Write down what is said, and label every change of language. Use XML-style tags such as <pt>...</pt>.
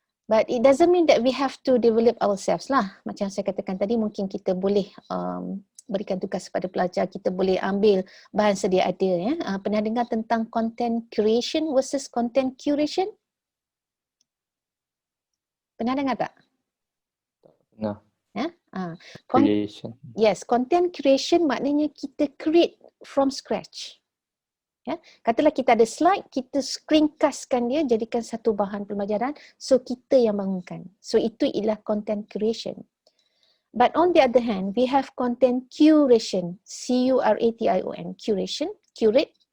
<en>But it doesn't mean that we have to develop ourselves</en> <ms>lah. Macam saya katakan tadi, mungkin kita boleh berikan tugas kepada pelajar, kita boleh ambil bahan sedia ada. Ya. Pernah dengar tentang content creation versus content curation? Pernah dengar tak? Nah, Ya?</ms> <en>creation. Yes, content creation</en> <ms>maknanya kita</ms> <en>create from scratch.</en> <ms>Ya, katalah kita ada slide, kita screencastkan dia jadikan satu bahan pembelajaran, so kita yang bangunkan.</ms> <en>So</en> <ms>itu ialah</ms> <en>content creation. But on the other hand, we have content curation, C-U-R-A-T-I-O-N, curation, curate.</en>